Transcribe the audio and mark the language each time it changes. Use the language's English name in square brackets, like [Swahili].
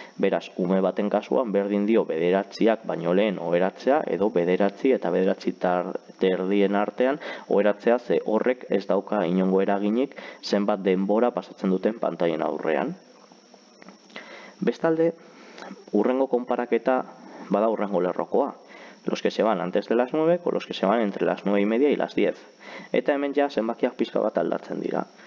[Basque] Beraz, ume baten kasuan berdin dio bederatziak baino lehen oheratzea, edo bederatzi eta bederatzi terdien artean oheratzea, ze horrek ez dauka inongo eraginik zenbat denbora pasatzen duten pantailen aurrean. Bestalde, urrengo konparaketa bada urrengo lerrokoa. [Spanish] Los que se van antes de las 9 con los que se van entre las 9 y media y las 10. [Basque] Eta hemen ja zenbakiak pizka bat aldatzen dira.